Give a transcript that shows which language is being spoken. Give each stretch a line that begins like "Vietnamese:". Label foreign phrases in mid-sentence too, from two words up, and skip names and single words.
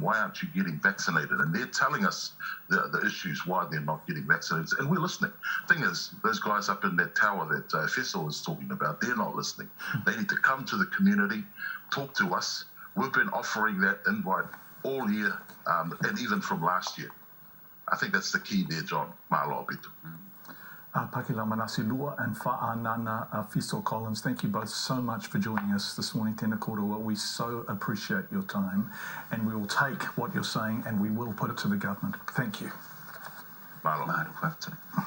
English: Why aren't you getting vaccinated? And they're telling us the issues why they're not getting vaccinated. And we're listening. Thing is, those guys up in that tower that Efeso is talking about, they're not listening. They need to come to the community, talk to us. We've been offering that invite all year, and even from last year. I think that's the key there, John. Malo Pito. Pakilau, Manase Lua and Fa'anana Efeso Collins, thank you both so much for joining us this morning,
Māori: Tēnā kōrua.
English: We so appreciate your time, and we will take what you're saying and we will put it to the government. Thank you. Malo. Malo.